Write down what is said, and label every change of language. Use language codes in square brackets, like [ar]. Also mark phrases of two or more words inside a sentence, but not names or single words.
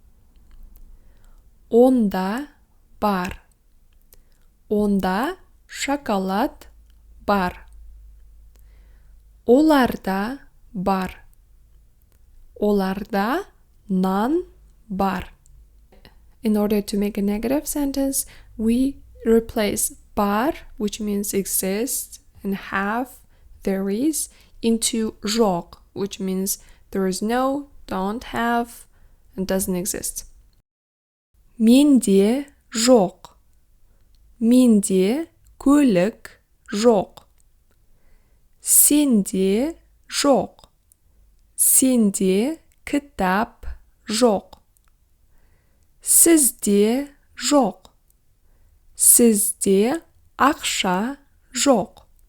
[kk] Онда бар. Онда шоколад бар. Оларда бар. Оларда нан бар. [en] In order to make a negative sentence, we replace бар, which means exist, and have, there is, into жоқ, which means there is no, don't have, and doesn't exist. [kk] Менде жоқ. Менде көлік жоқ. Сенде жоқ. Сенде кітап жоқ. Сізде жоқ. Сізде ақша жоқ.